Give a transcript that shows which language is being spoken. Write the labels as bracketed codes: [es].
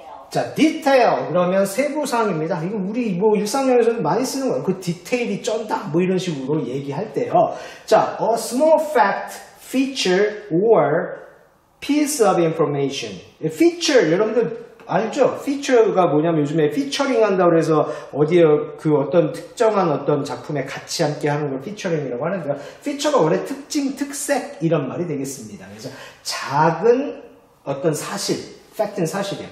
[ko] 자, 디테일 그러면 세부사항입니다. 이거 우리 뭐 일상용에서는 많이 쓰는 거예요. 그 디테일이 쩐다 뭐 이런 식으로 얘기할 때요. [en] 자, a small fact, feature or piece of information. [ko] feature 여러분들 알죠? feature가 뭐냐면 요즘에 featuring 한다고 해서 어디에 그 어떤 특정한 어떤 작품에 같이 함께 하는 걸 featuring이라고 하는데요. feature가 원래 특징, 특색 이런 말이 되겠습니다. 그래서 작은 어떤 사실 팩트는 사실이야.